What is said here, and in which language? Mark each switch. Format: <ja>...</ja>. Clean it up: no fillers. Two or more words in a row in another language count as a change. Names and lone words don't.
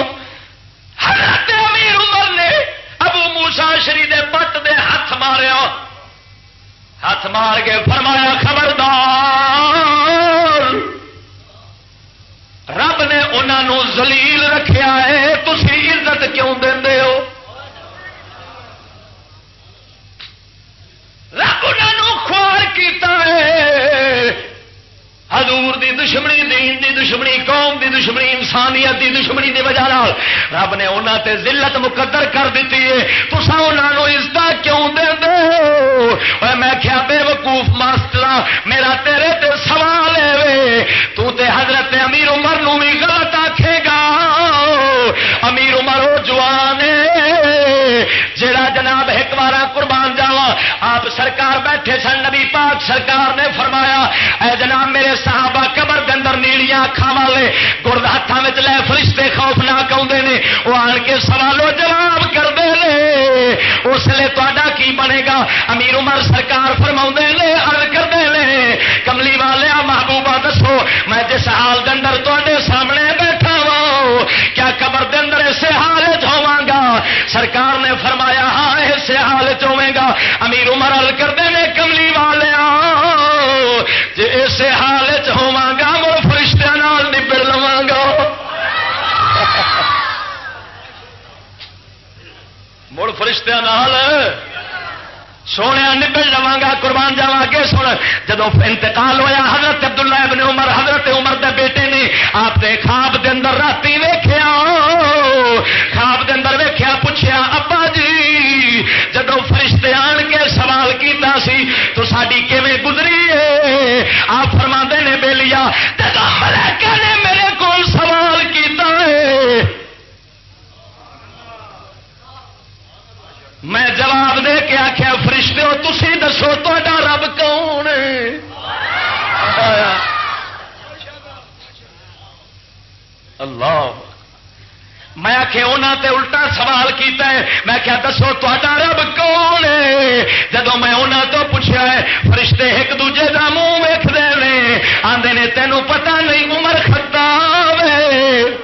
<pa>حضرت امیر عمر نے ابو موسیٰ اشعری دے پٹ دے ہاتھ ماریا، ہاتھ مار کے فرمایا خبردار، رب نے انہوں ذلیل رکھیا ہے، تسی عزت کیوں دیندے ہو؟ رب انہوں خوار کیتا ہے، حضور دی دشمنی، دین دی دشمنی، قوم دی دشمنی، انسانیت دی دشمنی دی وجہ نال رب نے انہاں تے ذلت مقدر کر دیتی ہے، تساں انہاں نوں عزت کیوں دیندے ہو؟ اوے میں کیا بے وقوف ماسٹرا، میرا تیرے تے سوال ہے وے، تو تے حضرت امیر عمر نوں بھی غلط آکھے گا۔ امیر عمر او جوان ہے جڑا جناب ایک بارا قربان جاواں، آپ سرکار بیٹھے سن، نبی پاک سرکار نے فرمایا اے جناب میرے صحابہ قبر دے اندر نیلیاں اکھاں والے گرد ہاتھاں وچ لے فرشتے خوفناک آوندے نے، وہ آن کے سوال و جواب کردے نے، اس لیے تہاڈا کی بنے گا؟ امیر عمر سرکار فرماوندے نے، عرض کردے نے کملی والیا محبوبہ دسو میں جس حال دے اندر تہاڈے سامنے بیٹھا وا کیا قبر دے اندر اسے حال وچ ہوواں گا؟ سرکار نے فرمایا ہاں اسے حال وچ ہوویں گا۔ امیر عمر عرض کردے نے کملی والیا جے اسے حال وچ ہوواں گا مڑ فرشتیاں نال نبڑ لواں گا۔ فرشتیاں نال سونے نبل لواں قربان جاواں اگے سن جدو انتقال ہویا حضرت عبداللہ ابن عمر حضرت عمر دے بیٹے نے آپ نے خواب دے اندر راتی ویکھیا خواب دے اندر ویکھیا پوچھیا ابا جی جدو فرشتے آن کے سوال کیتا سی تو ساڈی کیویں گزری ہے آپ فرماندے نے بیلیا جدو ملائکہ نے میرے کول سوال کیتا ہے میں جواب دے کے آخیا فرشتے ہو تسی دسو تہاڈا رب کون ہے اللہ میں آخیا انہوں تے الٹا سوال کیتا ہے میں کیا دسو تہاڈا رب کون ہے جدو میں انہوں تو پوچھا ہے فرشتے ایک دوجے کا منہ ویکھدے نے آندے نے تینوں پتہ نہیں عمر خطاب ہے</pa>